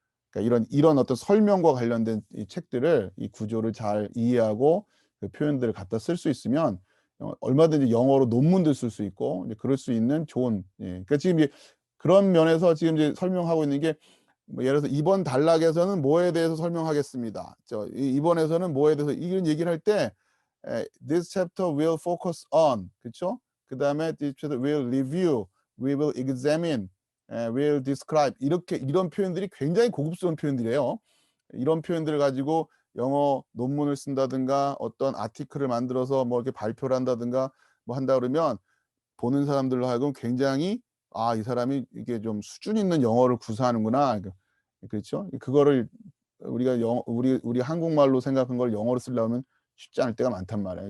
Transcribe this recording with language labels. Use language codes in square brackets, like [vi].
[ko] 그러니까 이런 어떤 설명과 관련된 이 책들을 이 구조를 잘 이해하고 그 표현들을 갖다 쓸 수 있으면 얼마든지 영어로 논문도 쓸 수 있고 이제 그럴 수 있는 좋은 그러니까 지금 그런 면에서 지금 이제 설명하고 있는 게 뭐 예를 들어서 이번 단락에서는 뭐에 대해서 설명하겠습니다. 이번에서는 뭐에 대해서 이런 얘기를 할 때 [en] this chapter will focus on [ko] 그렇죠? 그다음에 [en] this chapter will review, we will examine, will describe [ko] 이런 표현들이 굉장히 고급스러운 표현들이에요. 이런 표현들을 가지고 영어 논문을 쓴다든가 어떤 아티클을 만들어서 뭐 이렇게 발표를 한다든가 뭐 한다 그러면 보는 사람들로 하여금 굉장히 이 사람이 이게 좀 수준 있는 영어를 구사하는구나. 그렇죠? 그거를 우리가 우리 한국말로 생각한 걸 영어로 쓰려면 쉽지 않을 때가 많단 말이에요.